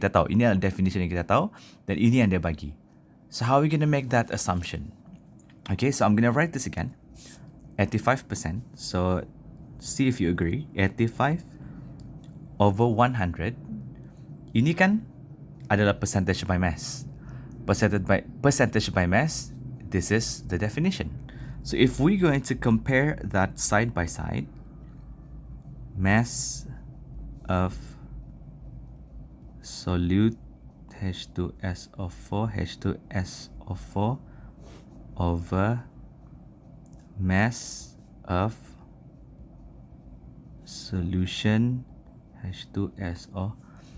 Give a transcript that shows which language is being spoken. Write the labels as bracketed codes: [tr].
[ms] Kita tahu, ini adalah definition yang kita tahu, dan ini yang dia bagi. [en] So how are we going to make that assumption? Okay, so I'm going to write this again. 85%. So see if you agree. 85 over 100. [ms] Ini kan adalah percentage by mass. [en] Percentage by mass, this is the definition. So if we're going to compare that side by side, mass of solute H2SO4 over mass of solution H2SO4.